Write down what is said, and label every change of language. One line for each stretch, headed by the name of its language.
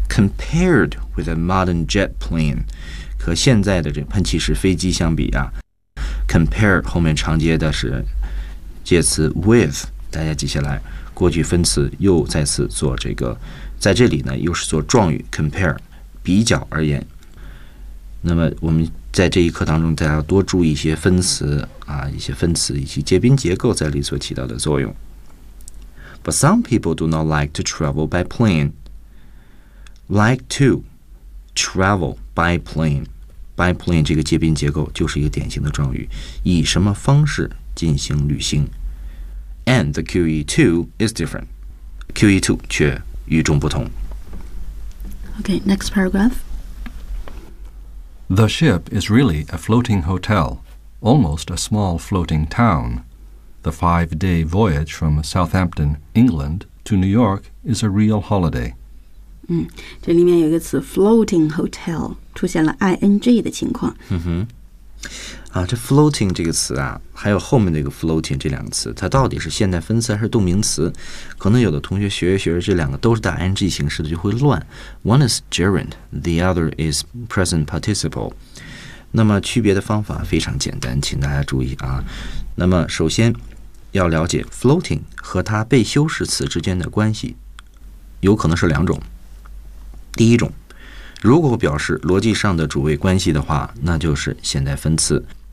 English: Compared with a modern jet plane，
Chinese: 和现在的这喷气式飞机相比啊 ，compare 后面常接的是介词 with， 大家记下来过去分词又再次做这个，在这里呢又是做状语 compare 比较而言。那么我们在这一课当中，大家要多注意一些分词啊，一些分词以及接宾结构在里所起到的作用。
English: But some people do not like to travel by plane. Like to travel by plane. By plane
Chinese: 这个接宾结构就是一个典型的状语，以什么方式进行旅行。
English: And the QE2 is different. QE2
Chinese: 却与众不同。
English: Okay, next paragraph. The ship is really a floating hotel, almost a small floating town. The five-day voyage from Southampton, England, to New York is a real holiday.
Chinese: 嗯，这里面有一个词 floating hotel 出现了 ing 的情况。嗯哼，啊，这 floating 这个词啊，还有后面那个 floating 这两个词，它到底是现代分词还是动名词？可能有的同学学着学着这两个都是带 ing 形式的就会乱。
English: One is gerund, the other is present participle.
Chinese: 那么区别的方法非常简单，请大家注意啊。那么首先要了解 floating 和它被修饰词之间的关系，有可能是两种。第一种，如果表示逻辑上的主谓关系的话，那就是现代分词。